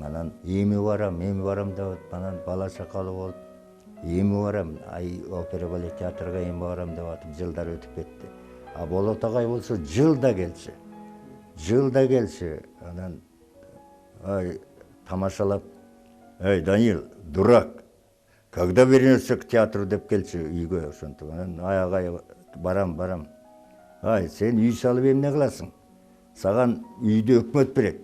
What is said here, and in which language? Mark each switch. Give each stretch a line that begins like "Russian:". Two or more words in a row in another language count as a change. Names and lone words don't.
Kyrgyz: Анан эми барам деп атып, анан бала чакалуу болуп, эми барам, опера балет театрга эми барам деп атып, жылдар өтүп кетти. А Болот агай болсо жылда келчү. Анан тамашалап,
Russian: Данил, дурак, когда вернешься к театру
Kyrgyz: деп келчү үйгө ошентип. Анан агай барам. Сен үй салып эмне кыласың? Саган үйдө өкмөт берет.